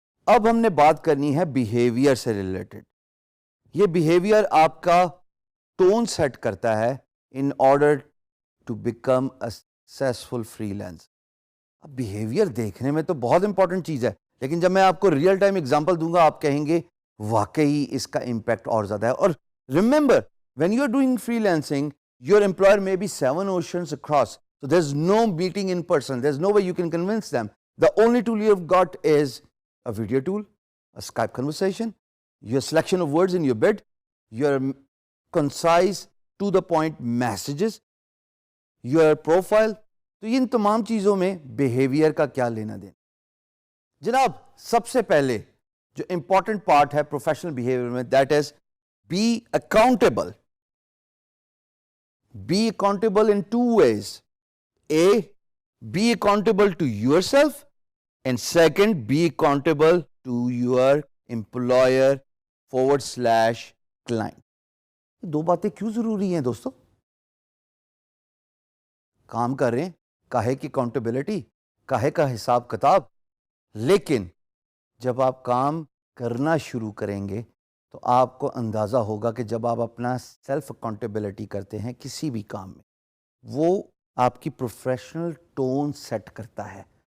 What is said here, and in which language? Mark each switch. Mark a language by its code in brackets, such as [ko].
[ur] اب ہم نے بات کرنی ہے بیہیویئر سے ریلیٹڈ. یہ بیہیویئر آپ کا ٹون سیٹ کرتا ہے in order to become a successful free lancer. اب بیہیویئر دیکھنے میں تو بہت امپورٹنٹ چیز ہے, لیکن جب میں آپ کو ریئل ٹائم ایگزامپل دوں گا آپ کہیں گے واقعی اس کا امپیکٹ اور زیادہ ہے. [en] اور remember, when you are doing freelancing, your employer may be 7 oceans across, so there's no meeting in person, there's no way you can convince them. The only tool you've got is a video tool, a Skype conversation, your selection of words in your bid, your concise to the point messages, your profile. [ur] تو ان تمام چیزوں میں behaviour کا کیا لینا دینا. جناب سب سے پہلے جو امپورٹنٹ پارٹ ہے پروفیشنل بیہیویئر میں, [en] That is be accountable. Be accountable in 2 ways. A, be accountable to yourself, and second, be accountable to your employer / client. [ur] دو باتیں کیوں ضروری ہیں دوستو؟ کام کر رہے ہیں, کاہے کی اکاؤنٹیبلٹی, کاہے کا حساب کتاب, لیکن جب آپ کام کرنا شروع کریں گے تو آپ کو اندازہ ہوگا کہ جب آپ اپنا سیلف اکاؤنٹیبلٹی کرتے ہیں کسی بھی کام میں, وہ آپ کی پروفیشنل ٹون سیٹ کرتا ہے.